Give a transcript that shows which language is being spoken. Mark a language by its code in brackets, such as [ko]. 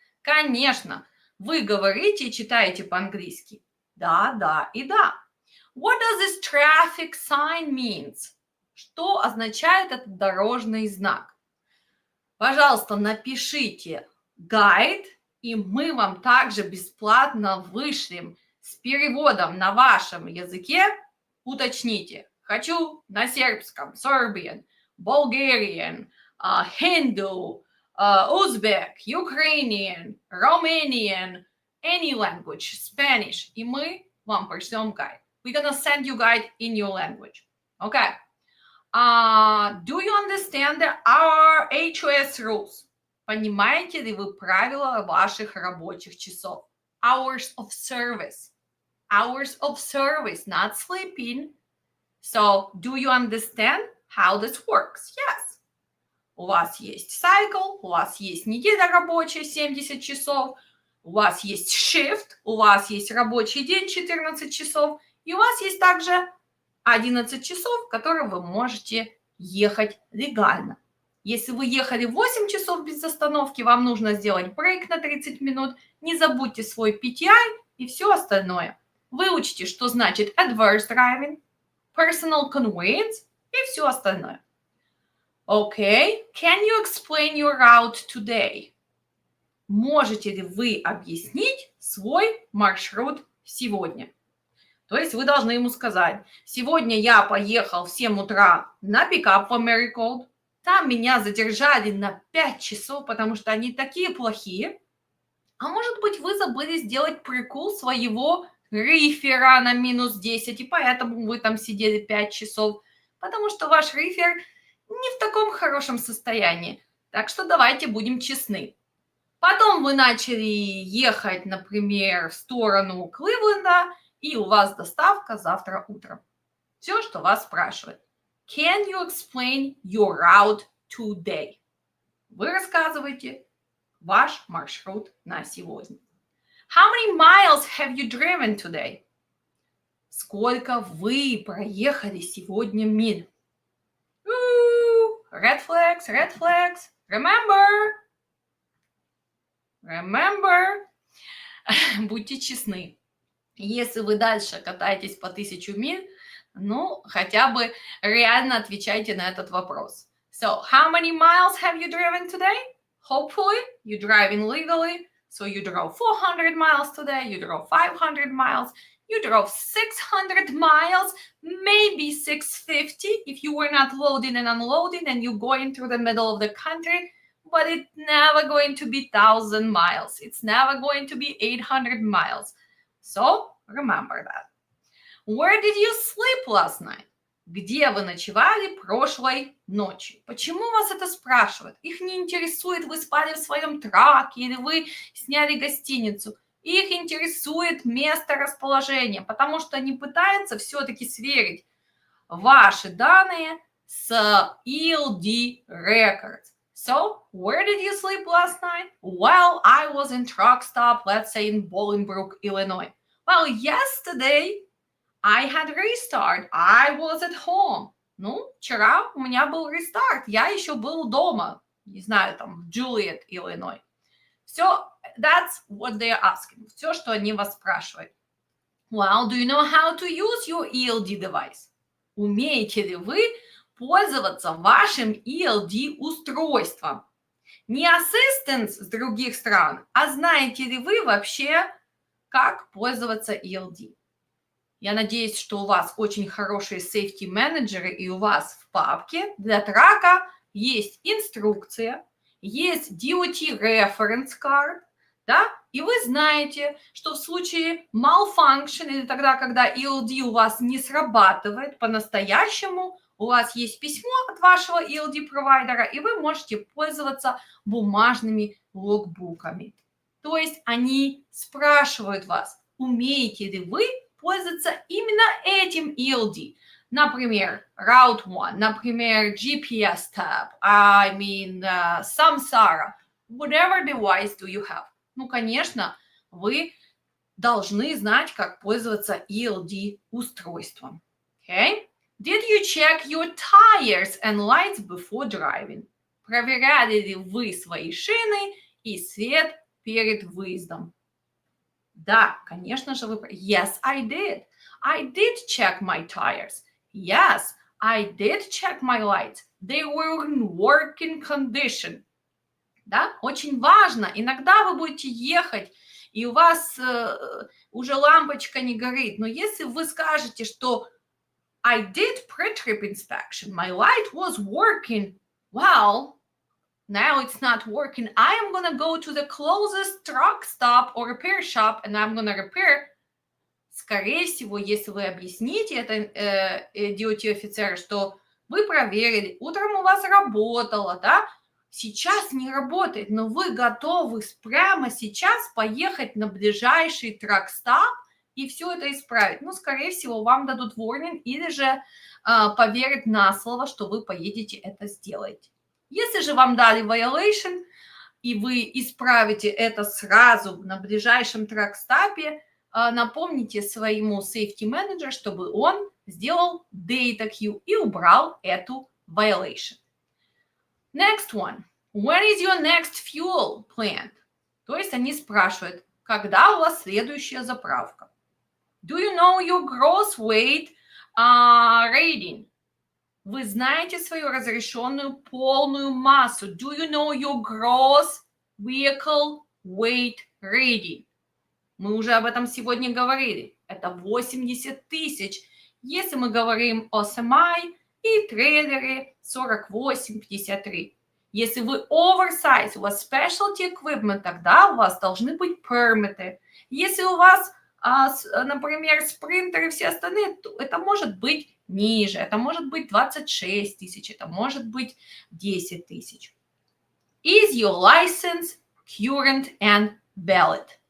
[ru] Конечно, вы говорите и читаете по-английски. Да, да и да. [en] What does this traffic sign means? [ru] Что означает этот дорожный знак? Пожалуйста, напишите гайд, и мы вам также бесплатно вышлем с переводом на вашем языке. Уточните. Хочу на сербском, [en] Serbian, Bulgarian, Hindu, Uzbek, Ukrainian, Romanian, any language, Spanish. [ru] И мы вам пришлем гайд. [en] We're gonna send you guide in your language. Okay. Do you understand our HOS rules? [ru] Понимаете ли вы правила ваших рабочих часов? [en] Hours of service. Hours of service, not sleeping. So, do you understand how this works? Yes. [ru] У вас есть cycle, у вас есть неделя рабочая, 70 часов, у вас есть shift, у вас есть рабочий день, 14 часов, и у вас есть также 11 часов, в которые вы можете ехать легально. Если вы ехали 8 часов без остановки, вам нужно сделать брейк на 30 минут, не забудьте свой PTI и все остальное. Выучите, что значит adverse driving, personal conveyance и все остальное. [en] Okay, can you explain your route today? [ru] Можете ли вы объяснить свой маршрут сегодня? То есть вы должны ему сказать, сегодня я поехал в 7 утра на пикап в Americold, там меня задержали на 5 часов, потому что они такие плохие, а может быть вы забыли сделать прикол своего рифера на минус 10, и поэтому вы там сидели 5 часов, потому что ваш рифер не в таком хорошем состоянии. Так что давайте будем честны. Потом вы начали ехать, например, в сторону Кливленда, и у вас доставка завтра утром. Все, что вас спрашивают. [en] Can you explain your route today? [ru] Вы рассказываете ваш маршрут на сегодня. [en] How many miles have you driven today? [ru] Сколько вы проехали сегодня миль? [en] Red flags, red flags. Remember. [ru] Будьте честны. Если вы дальше катаетесь по 1000 миль, ну, хотя бы реально отвечайте на этот вопрос. [en] So, how many miles have you driven today? Hopefully, you're driving legally. So you drove 400 miles today, you drove 500 miles, you drove 600 miles, maybe 650 if you were not loading and unloading and you're going through the middle of the country, but it's never going to be 1,000 miles. It's never going to be 800 miles. So remember that. Where did you sleep last night? [ru] Где вы ночевали прошлой ночью? Почему вас это спрашивают? Их не интересует, вы спали в своем траке или вы сняли гостиницу. Их интересует место расположения, потому что они пытаются все-таки сверить ваши данные с ELD records. [en] So, where did you sleep last night? Well, I was in truck stop, let's say in Bolingbrook, Illinois. Well, yesterday I had restart. I was at home. [ru] Ну, вчера у меня был restart. Я еще был дома. Не знаю, там, в Juliet, Illinois. Все, [en] that's what they're asking. [ru] Все, что они вас спрашивают. [en] Well, do you know how to use your ELD device? [ru] Умеете ли вы пользоваться вашим ELD-устройством? Не assistance с других стран, а знаете ли вы вообще, как пользоваться ELD? Я надеюсь, что у вас очень хорошие safety менеджеры, и у вас в папке для трака есть инструкция, есть DOT reference card, да, и вы знаете, что в случае malfunction, или тогда, когда ELD у вас не срабатывает по-настоящему, у вас есть письмо от вашего ELD-провайдера, и вы можете пользоваться бумажными логбуками. То есть они спрашивают вас, умеете ли вы пользоваться именно этим ELD. Например, [en] Route 1, например, GPS tab, Samsara, whatever device do you have. [ru] Ну, конечно, вы должны знать, как пользоваться ELD-устройством. [en] Okay? Did you check your tires and lights before driving? [ru] Проверяли ли вы свои шины и свет перед выездом? Да, конечно же, вы... [en] Yes, I did. I did check my tires. Yes, I did check my lights. They were in working condition. [ru] Да, очень важно. Иногда вы будете ехать, и у вас уже лампочка не горит. Но если вы скажете, что [en] I did pre-trip inspection, my light was working, well... Now it's not working. I am going to go to the closest truck stop or repair shop and I'm going to repair. [ru] Скорее всего, если вы объясните это DOT-офицеру, что вы проверили, утром у вас работало, да, сейчас не работает, но вы готовы прямо сейчас поехать на ближайший truck-stop и все это исправить. Ну, скорее всего, вам дадут warning или же поверят на слово, что вы поедете это сделать. Если же вам дали violation, и вы исправите это сразу на ближайшем трак-стапе, напомните своему safety manager, чтобы он сделал data queue и убрал эту violation. [en] Next one. When is your next fuel plant? [ru] То есть они спрашивают, когда у вас следующая заправка? [en] Do you know your gross weight rating? [ru] Вы знаете свою разрешенную полную массу. [en] Do you know your gross vehicle weight rating? [ru] Мы уже об этом сегодня говорили. Это 80 тысяч. Если мы говорим о semi и трейлере 48-53. Если вы oversize, у вас specialty equipment, тогда у вас должны быть пермиты. Если у вас, например, спринтеры и все остальные, то это может быть ниже, это может быть 26 тысяч, это может быть 10 тысяч. [en] Is your license current and valid?